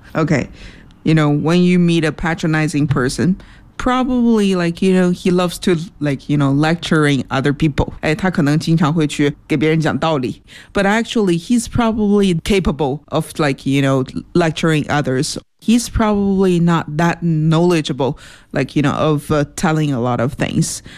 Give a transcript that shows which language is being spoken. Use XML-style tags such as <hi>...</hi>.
<en>OK, you know, when you meet a patronizing personProbably, like, you know, he loves to, like, you know, lecturing other people.</en> <zh>哎，他可能经常会去给别人讲道理。</zh> <en>But actually, he's probably capable of, like, you know, lecturing others. He's probably not that knowledgeable, like, you know, of、telling a lot of things.</en>